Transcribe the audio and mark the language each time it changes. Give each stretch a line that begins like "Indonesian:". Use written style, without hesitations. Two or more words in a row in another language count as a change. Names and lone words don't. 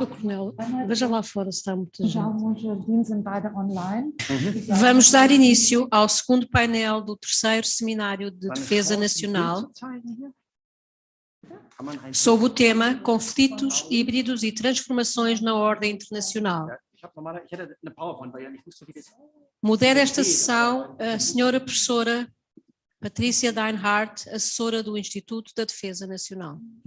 Portuguese: Coronel, veja lá fora se está muita gente.
German: Jardim sind beide online.
Portuguese: Vamos dar início ao segundo painel do terceiro Seminário de Defesa Nacional, sob o tema Conflitos híbridos e transformações na ordem internacional. Modera esta sessão a senhora professora Patrícia Deinhardt, assessora do Instituto da Defesa Nacional.